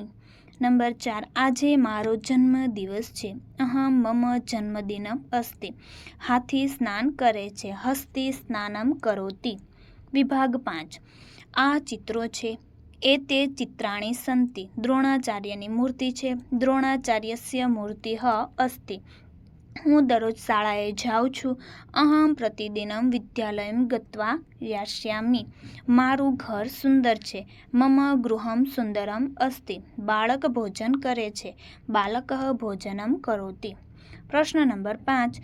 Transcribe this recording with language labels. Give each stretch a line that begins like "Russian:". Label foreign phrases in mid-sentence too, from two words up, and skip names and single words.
Gujarati: નંબર 4 આજે મારો જન્મદિવસ છે
Sanskrit: अहम मम जन्मदिनम् अस्ति।
Gujarati: હાથી સ્નાન કરે છે
Sanskrit: हस्ती स्नानं करोति।
Gujarati: વિભાગ 5 આ ચિત્રો છે
Sanskrit: एते चित्राणि सन्ति।
Gujarati: દ્રોણાચાર્યની મૂર્તિ છે
Sanskrit: द्रोणाचार्यस्य मूर्तिः अस्ति।
Gujarati: હું દરરોજ શાળાએ જાઉં છું.
Sanskrit: અહં પ્રતિદિનમ વિદ્યાલયમ ગત્વા યાસ્યામિ.
Gujarati: મારું ઘર સુંદર છે.
Sanskrit: મમ ગૃહમ સુંદરમ અસ્તિ.
Gujarati: બાળક ભોજન કરે છે.
Sanskrit: બાલકઃ ભોજનમ કરોતિ.
Gujarati: પ્રશ્ન નંબર 5.